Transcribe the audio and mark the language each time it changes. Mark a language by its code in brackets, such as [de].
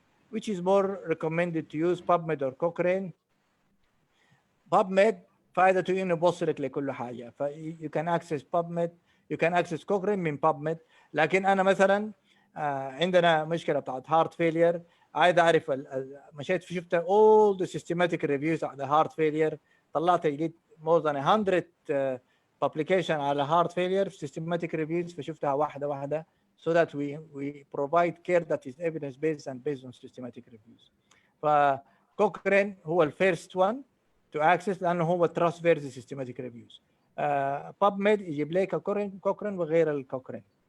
[en] Which is more recommended to use, PubMed or Cochrane? [ar] PubMed فائدته إنه بوصلك لكل حاجة. [en] you can access PubMed, you can access Cochrane [ar] من [en] PubMed. [ar] لكن أنا مثلا عندنا مشكلة بتاعت heart failure. عايز أعرف مشيت شفت [en] all the systematic reviews [ar] على heart failure. طلعت لقيت [en] more than 100 publication على heart failure systematic reviews [ar] فشفتها واحدة. [en] so that we provide care that is evidence-based and based on systematic reviews. [ar] فكوكرين هو الفيرست [en] one to access [ar] لأنه هو [en] trustworthy systematic reviews. [ar] PubMed يجيب لك كوكرين وغير الكوكرين.